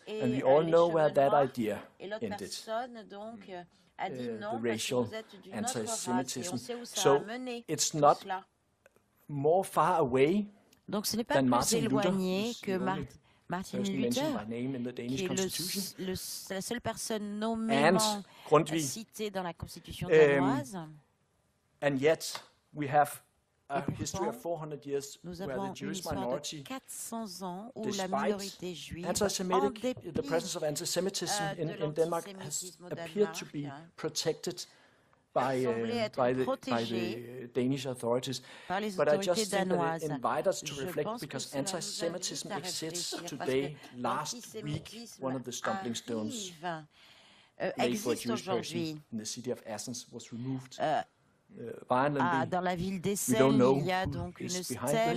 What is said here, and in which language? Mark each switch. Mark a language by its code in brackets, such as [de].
[en] And we all know where that idea ended. The racial anti-Semitism. So it's not more far away than Martin Luther, [fr] Martin Luther, qui est la seule personne nommément citée dans la Constitution danoise. [en] And yet, we have a history of 400 years where the Jewish minority, [fr] 400 ans où la minorité juive, [en] the presence of anti-Semitism in Denmark has appeared to be protected by the Danish authorities. But I just think that it invites us to reflect, because anti-Semitism exists today. Last week, one of the stumbling stones laid for a Jewish person in the city of Athens was removed. [fr] Dans la ville d'Essen, il y a donc une stèle